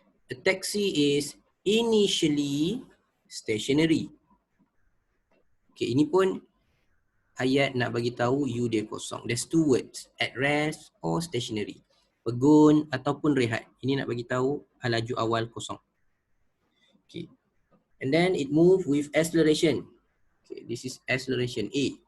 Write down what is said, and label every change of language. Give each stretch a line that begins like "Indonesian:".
English: A taxi is initially stationary.
Malay: Okay, ini pun ayat nak bagi tahu you dia kosong.
English: There's two words, at rest or stationary.
Malay: Pegun ataupun rehat. Ini nak bagi tahu laju awal kosong. Okay.
English: And then it move with acceleration. Okay, this is acceleration A.